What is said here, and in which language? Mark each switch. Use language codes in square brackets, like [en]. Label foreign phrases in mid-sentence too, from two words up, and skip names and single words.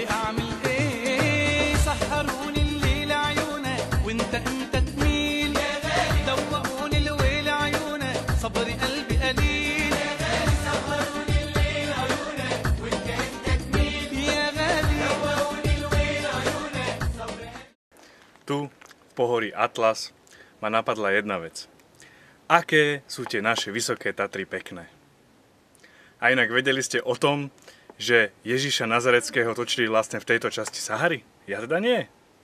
[ar] اعمل ايه سحروني الليل عيونك وانت تميل دوقوني الويل عيونك صبري قلبي قليل سحروني الليل عيونك وانت تميل يا غالي دوقوني الويل عيونك صبري. [sk] Tu v pohorí Atlas ma napadla jedna vec. Aké sú tie naše vysoké Tatry pekné. A inak vedeli ste o tom, že Ježiša Nazareckého točili vlastne v tejto časti Sahary? Ja teda nie.